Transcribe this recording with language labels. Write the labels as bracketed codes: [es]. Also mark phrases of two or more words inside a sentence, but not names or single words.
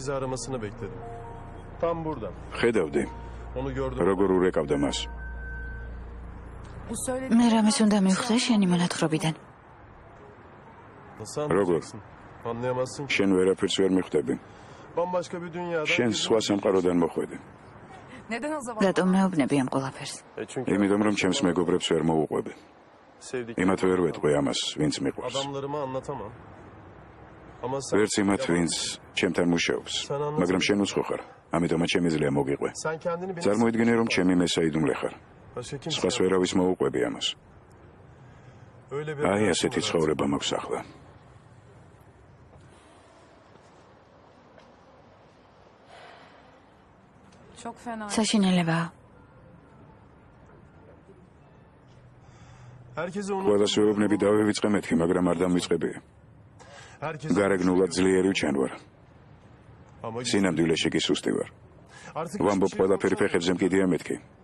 [ka] ხედავდი, როგორ ურეკავდა მას. მე რამეს უნდა მივხვდე შენი მონათხრობიდან. როგორ? შენ ვერაფერს ვერ მიხვდები. შენ სხვა სამყაროდან მოხვედი. [tr] Neden o zaman? [ka] რატომ მეუბნები ამ ყველაფერს? იმიტომ რომ ჩემს მეგობრებს ვერ მოუყვები. იმათ ვერ ვეტყვი ამას, ვინც მიყვარს. ვერც იმათ, ვინც ჩემთან მუშაობს, მაგრამ შენ უცხო ხარ, ამიტომაც შემიძლია მოგიყვე. წარმოიდგინე, რომ ჩემი მესაიდუმლე ხარ. სხვას ვერავის მოუყვები ამას. აი ასეთი ცხოვრება მაქვს ახლა. [tr] Çok fena. [ka] საშინელებაა. ყველას ვეუბნები დავივიწყე მეთქი, მაგრამ არ დამვიწყებია. გარეგნულად ძლიერი ჩან ვარ. სინამდვილეში კი სუსტი ვარ. ვამბობ ყველაფერი ფეხებზე მკიდია მეთქი.